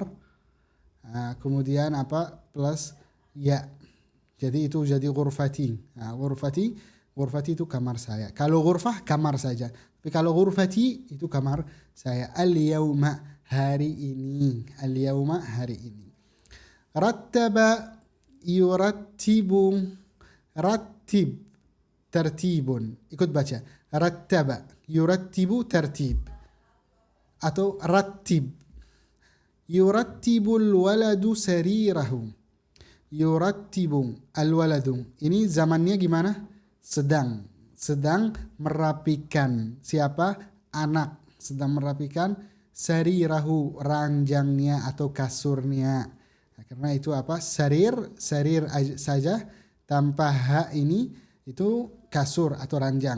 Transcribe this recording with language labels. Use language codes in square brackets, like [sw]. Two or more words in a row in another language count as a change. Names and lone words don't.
[id] Kemudian plus ya. Jadi itu jadi ghurfati. Ghurfati itu kamar saya. Kalau ghurfah kamar saja. Tapi kalau ghurfati itu kamar saya. Al-yawma hari ini. Al-yawma hari ini. [ar] Rattaba yurattibu. Rattib tertibun. [id] Ikut baca. [ar] Rattaba yurattibu tertib. [id] Atau rattib. [ar] Yurattibul waladu sarirahu. Yurattibu al-waladu. [id] Ini zamannya gimana? Sedang merapikan. Siapa? Anak. Sedang merapikan sarirahu, ranjangnya atau kasurnya. Karena itu sarir saja tanpa ha ini itu kasur atau ranjang.